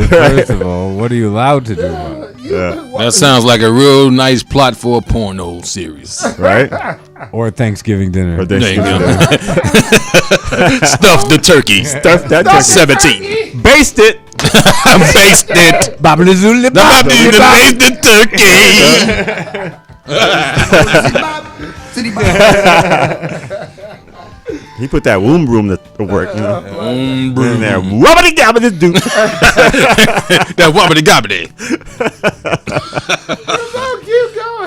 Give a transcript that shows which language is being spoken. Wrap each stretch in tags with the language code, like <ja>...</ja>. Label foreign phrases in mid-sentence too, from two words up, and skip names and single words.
<en>First of all, what are you allowed to do about it? That sounds like a real nice plot for a porno series, right? Or Thanksgiving dinner. There you go. Stuff the turkey. Stuff that turkey. 17. Baste it. Baste it. Bobbly zoobly bobbly Baste the turkey. He put that womb broom to work, Womb broom. In there. Wobbly gabbity doo. That wobbly gobbity. Keep going.</en>